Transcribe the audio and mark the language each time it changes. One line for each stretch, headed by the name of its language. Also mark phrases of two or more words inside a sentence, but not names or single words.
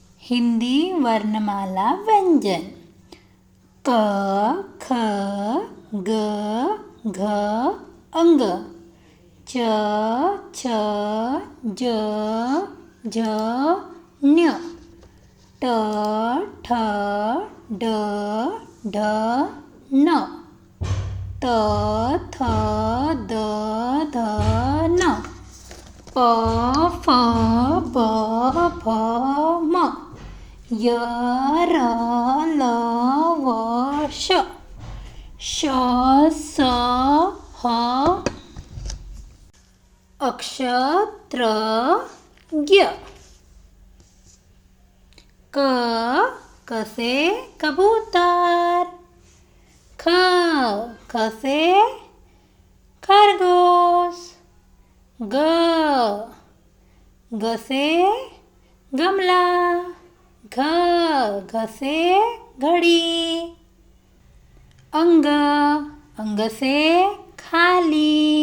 Hindi: हिंदी वर्णमाला व्यंजन क ख ग घ अंग च छ ज झ ञ ट ठ ड ढ न त थ द ध न प फ ब भ म य र ल व श श स ह अक्षत्र ज्ञ ક से कबूतर ख से खरगोश ग से गमला घ से घड़ी अंग से खाली